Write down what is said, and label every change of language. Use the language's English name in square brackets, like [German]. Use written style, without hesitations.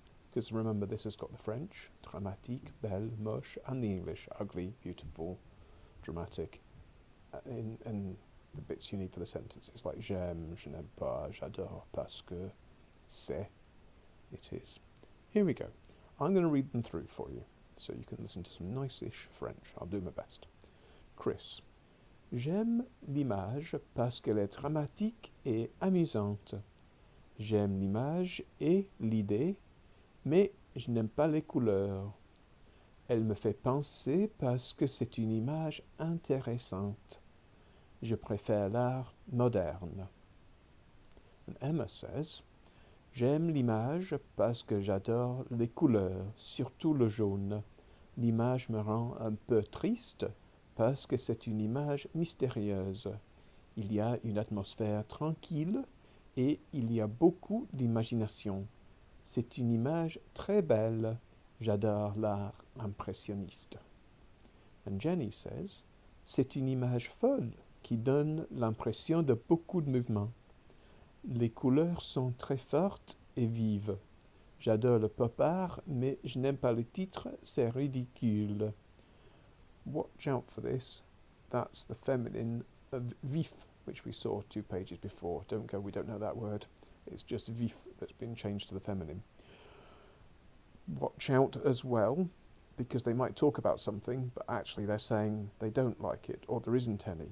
[English] Because remember, this has got the French, dramatique, belle, moche, and the English, ugly, beautiful, dramatic, and the bits you need for the sentences, like j'aime, je n'aime pas, j'adore, parce que, c'est, it is. Here we go. I'm going to read them through for you, so you can listen to some nice-ish French. I'll do my best. Chris. [French] J'aime l'image parce qu'elle est dramatique et amusante. J'aime l'image et l'idée, mais je n'aime pas les couleurs. Elle me fait penser parce que c'est une image intéressante. Je préfère l'art moderne. [English] And Emma says, [French] j'aime l'image parce que j'adore les couleurs, surtout le jaune. L'image me rend un peu triste parce que c'est une image mystérieuse. Il y a une atmosphère tranquille et il y a beaucoup d'imagination. C'est une image très belle. J'adore l'art impressionniste. [English] And Jenny says, [French] c'est une image folle qui donne l'impression de beaucoup de mouvement. Les couleurs sont très fortes et vives. J'adore le pop art, mais je n'aime pas le titre, c'est ridicule. [English] Watch out for this. That's the feminine of vif, which we saw 2 pages before. Don't go, we don't know that word. It's just vif that's been changed to the feminine. watch out as well, because they might talk about something, but actually they're saying they don't like it, or there isn't any.